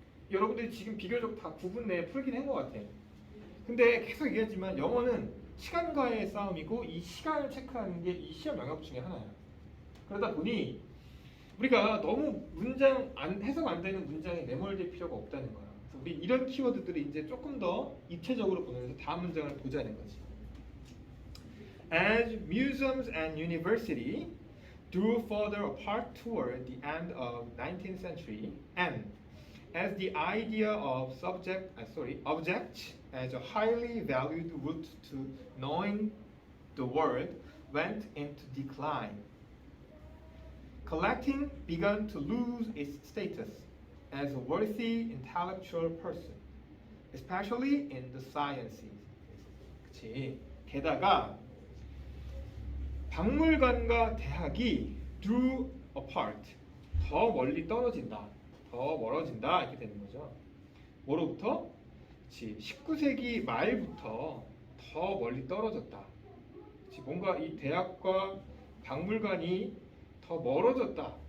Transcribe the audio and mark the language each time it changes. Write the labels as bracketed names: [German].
[Korean] 여러분들이 지금 비교적 다 9분 내에 풀긴 한 것 같아. 근데 계속 얘기하지만 영어는 시간과의 싸움이고 이 시간을 체크하는 게 이 시험 영역 중에 하나야. 그러다 보니 우리가 너무 문장 해석 안 되는 문장에 매몰될 필요가 없다는 거야. 그래서 우리 이런 키워드들을 이제 조금 더 입체적으로 보면서 다음 문장을 보자는 거지. [English] As museums and university drew further apart toward the end of 19th century, and as the idea of object as a highly valued route to knowing the world went into decline, collecting began to lose its status as a worthy intellectual person, especially in the sciences. [Korean] 그치. 게다가 박물관과 대학이 [English] drew apart, [Korean] 더 멀리 떨어진다, 더 멀어진다 이렇게 되는 거죠. 뭐로부터? 19세기 말부터 더 멀리 떨어졌다. 뭔가 이 대학과 박물관이 더 멀어졌다.